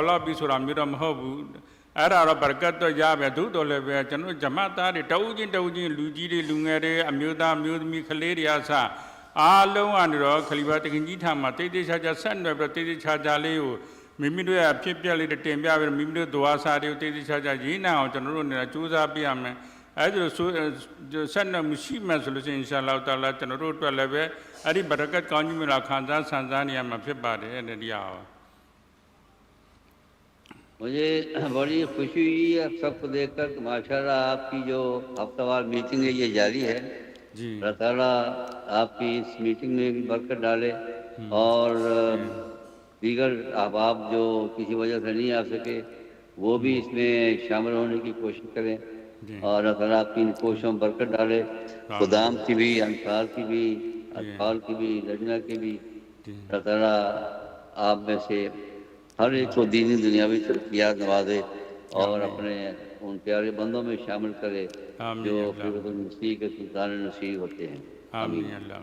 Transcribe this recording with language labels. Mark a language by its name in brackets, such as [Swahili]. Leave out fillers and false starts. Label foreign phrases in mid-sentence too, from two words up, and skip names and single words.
[Burmese] လောက်ပြီးဆိုတာမျိုးတော့မဟုတ်ဘူးအဲ့ဒါတော့ဘရကတ်တော့ရပဲသို့တော်လည်းပဲကျွန်တော်ဂျမာတ်သားတွေတအုပ်ချင်းလူကြီးတွေလူငယ်တွေအမျိုးသားမျိုးသမီးကလေးတွေအစအားလုံးကနေတော့ခလီဖာတခင်ကြီးထာမှာတိတ်တိတ်ချာချာဆက်နွယ်ပြီးတိတ်တိတ်ချာချာလေးကိုမိမိတို့ရဲ့အဖြစ်ပြက်လေးတွေတင်ပြပြီးမိမိတို့ဒွါစာတွေကိုတိတ်တိတ်ချာချာရေးနိုင်အောင်ကျွန်တော်တို့နေကြိုးစားပြရမယ်အဲ့ဒါဆိုဆက်နွယ်မှုရှိမှဆိုလို့ရှိရင် [Arabic] إن شاء الله تعالى [Burmese] ကျွန်တော်တို့အတွက်လည်းပဲအဲ့ဒီဘရကတ်ကောင်းကြီးမြတ်ခံစားဆန်စားနေရမှာဖြစ်ပါတယ်အဲ့ဒီတရား [Urdu] مجھے بڑی خوشی ہوئی ہے سب کو دیکھ کر کہ ماشاءاللہ آپ کی جو ہفتہ وار میٹنگ ہے یہ جاری ہے جی اللہ تعالیٰ آپ کی اس میٹنگ میں بھی برکت ڈالے اور دیگر احباب جو کسی وجہ سے نہیں آ سکے وہ بھی اس میں شامل ہونے کی کوشش کریں اور اللہ تعالیٰ آپ کی ان کوششوں میں برکت ڈالے خدام کی بھی انصار کی بھی اطفال کی بھی لجنہ کی بھی اللہ تعالیٰ آپ میں سے ہر ایک کو دینی دنیاوی ترقیات نوازے اور اپنے ان پیارے بندوں میں شامل کرے جو خلیفۃ المسیح کے سلطان نصیر ہوتے ہیں آمین اللہ